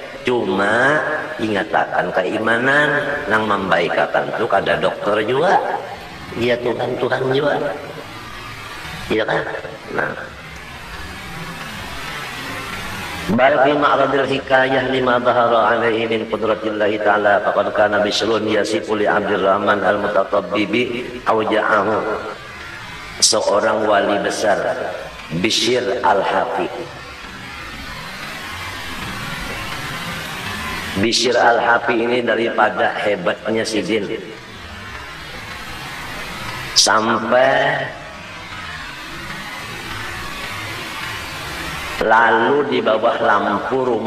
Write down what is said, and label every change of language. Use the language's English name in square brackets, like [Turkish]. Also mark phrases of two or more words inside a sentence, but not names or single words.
[Banjar] Cuma ingatakan keimanan yang membaikakan itu kada dokter juga. Iya Tuhan juga. Iya kan? Nah. [Arabic] بل في معرض الحكاية لما ظهر عليه من قدرة الله تعالى فقد كان بشر يصف لعبد الرحمن المتطبب أوجاعه. [Banjar] Seorang wali besar Bishr al-Hafi. Bishr al-Hafi ini daripada hebatnya Sidin sampai lalu di bawah lampu rumah